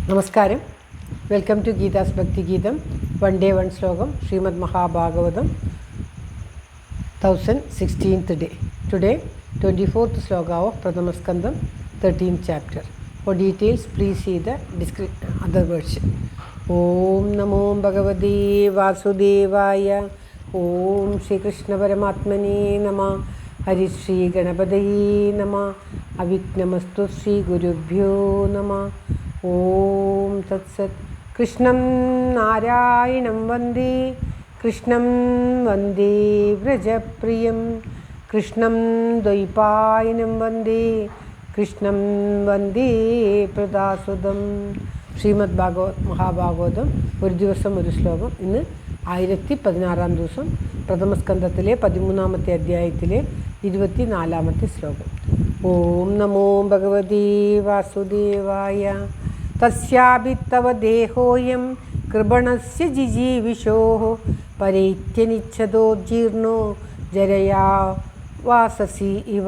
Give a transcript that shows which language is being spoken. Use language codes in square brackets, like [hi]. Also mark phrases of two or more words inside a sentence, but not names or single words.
[en] നമസ്കാരം. welcome to ഗീതാസ് ഭക്തി ഗീതം. one day one ശ്ലോകം. ശ്രീമദ് മഹാഭാഗവതം 1016th day. Today 24th ശ്ലോക of Pradhamaskandam 13th chapter. For details please see the other version. [sa] ॐ नमो भगवते वासुदेवाय. ॐ श्री कृष्ण परमात्मने नमः. हरि श्री गणपतये नमः। अविघ्नमस्तु श्री गुरुभ्यो नमः. ॐ तत् सत्. कृष्णं नारायणं वन्दे. कृष्णं वन्दे व्रजप्रियम्. कृष्णं द्वैपायनं वन्दे. कृष्णं वन्दे प्रदसुदम्. [ml] ശ്രീമദ് മഹാഭാഗവതം ഒരു ദിവസം ഒരു ശ്ലോകം. ഇന്ന് 1016 ദിവസം, പ്രഥമസ്കന്ധത്തിലെ 13ാമത്തെ അധ്യായത്തിലെ 24ാമത്തെ ശ്ലോകം. [sa] ഓം നമോ ഭഗവതേ വാസുദേവായ. തസ്യാഭിത്തവ ദേഹോയം കൃപണസ്യ ജിജീവിഷോ പരൈത്യനിച്ഛതോ ജീർണോ ജരയാ വാസസി ഇവ.